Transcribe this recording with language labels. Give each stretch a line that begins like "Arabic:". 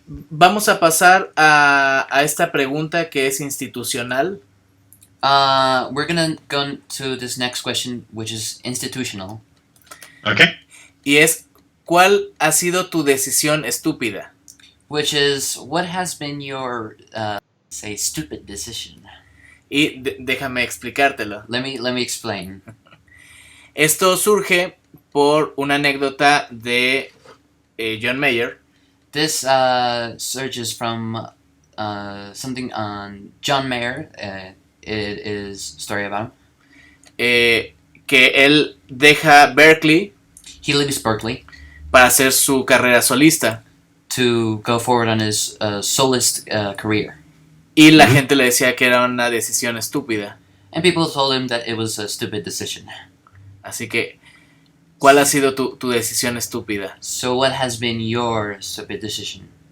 Spanish: Vamos a pasar a esta pregunta que es institucional.
English: We're gonna go to this next question, which is institutional. Okay.
Spanish: Y es, ¿cuál ha sido tu decisión estúpida?
English: Which is, what has been your, say, stupid decision?
Spanish: Y déjame explicártelo.
English: Let me explain.
Spanish: Esto surge por una anécdota de John Mayer.
English: This surges from something on John Mayer. It is a story about him.
Spanish: Que él deja Berkeley.
English: He leaves Berkeley
Spanish: para hacer su carrera solista.
English: To go forward on his solist career.
Spanish: Y la gente le decía que era una decisión estúpida.
English: And people told him that it was a stupid decision.
Spanish: Así que, ¿cuál ha sido tu decisión estúpida?
English: So what has been your stupid decision?